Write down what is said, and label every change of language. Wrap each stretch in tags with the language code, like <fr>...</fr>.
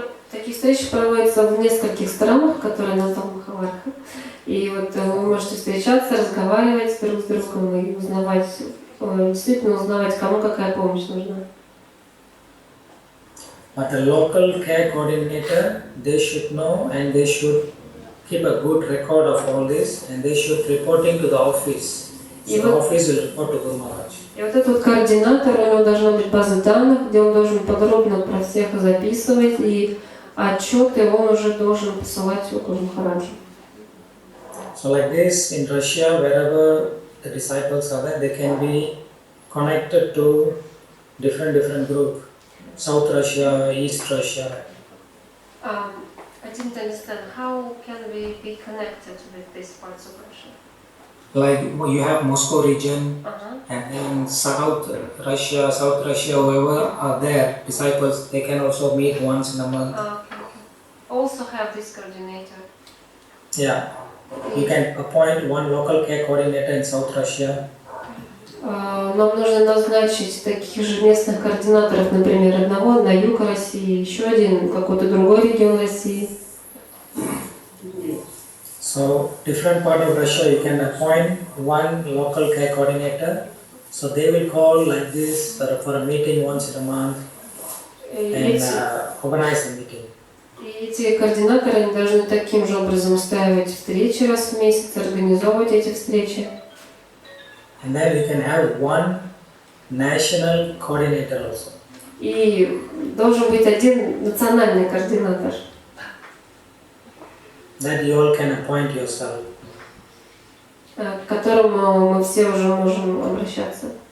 <ru>Такие встречи проводятся в нескольких странах, которые назвал Махавараха. И вот вы можете встречаться, разговаривать друг с другом и узнавать, действительно узнавать, кому какая помощь нужна.</ru> <en>But the local care coordinator, they should know and they should keep a good record of all this and they should reporting to the office. So the office will report to Guru Maharaj.</en> <ru>И вот этот вот координатор, у него должна быть база данных, где он должен подробно про всех записывать, и отчеты он уже должен посылать Гуру Махараджу.</ru> <en>So like this, in Russia, wherever the disciples are there, they can be connected to different group. South Russia, East Russia. I didn't understand. How can we be connected with these parts of Russia? Like you have Moscow region, and then South Russia, whoever are there, disciples, they can also meet once in a month. Okay. Also have this coordinator. Yeah, you can appoint one local care coordinator in South Russia.</en> <ru>Нам нужно назначить таких же местных координаторов, например, одного на юг России, еще один какой-то другой регион России.</ru> <en>So different part of Russia you can appoint one local care coordinator. So they will call like this for a meeting once in a month and organize a meeting.</en> <ru>И эти координаторы они должны таким же образом устраивать встречи раз в месяц, организовывать эти встречи.</ru> <en>And then you can have one national coordinator also.</en> <ru>И должен быть один национальный координатор.</ru> <en>That you all can appoint yourself.</en> <ru>К которому мы все уже можем обращаться.</ru>